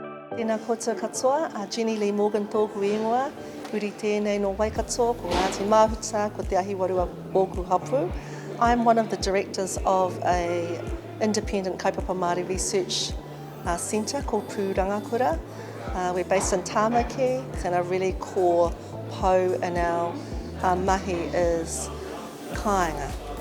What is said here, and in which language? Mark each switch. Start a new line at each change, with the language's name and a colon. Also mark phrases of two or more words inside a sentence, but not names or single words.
Māori: Tēnā koutou katoa, Jenny Lee Morgan tōku ingoa, uri tēnei no Waikato, ko Ngāti Māhuta, ko Te Ahi Warua Ōku Hapū.
English: I'm one of the directors of an independent
Māori: kaupapa Māori
English: research centre called Pūrangakura. We're based in Tāmaki, and a really core pou in our mahi is kāinga.